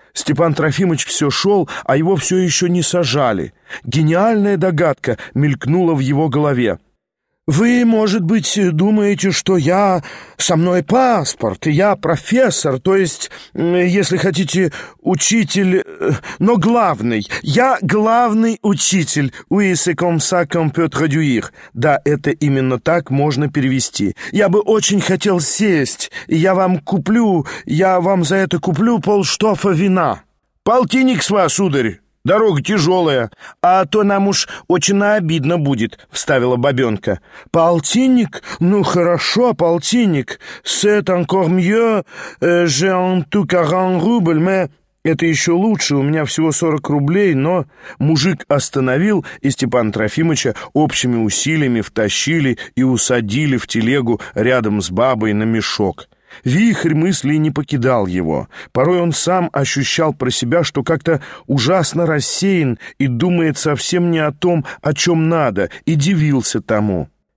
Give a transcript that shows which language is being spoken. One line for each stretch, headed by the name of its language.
Russian: Степан Трофимович все шел, а его все еще не сажали. Гениальная догадка мелькнула в его голове. «Вы, может быть, думаете, что я... со мной паспорт, я профессор, то есть, если хотите, учитель, но главный. Я главный учитель.
French: Oui, c'est comme ça qu'on peut traduire».
Russian: Да, это именно так можно перевести. «Я бы очень хотел сесть. Я вам за это куплю полштофа вина». «Полтинник с вас, сударь. Дорога тяжелая». «А то нам уж очень обидно будет», — вставила бабенка. «Полтинник? Ну хорошо, полтинник.
French: C'est encore mieux. J'ai en tout 40 рубль, mais...»
Russian: «Это еще лучше, у меня всего 40 рублей, но...» Мужик остановил, и Степана Трофимовича общими усилиями втащили и усадили в телегу рядом с бабой на мешок. Вихрь мыслей не покидал его. Порой он сам ощущал про себя, что как-то ужасно рассеян и думает совсем не о том, о чем надо, и дивился тому.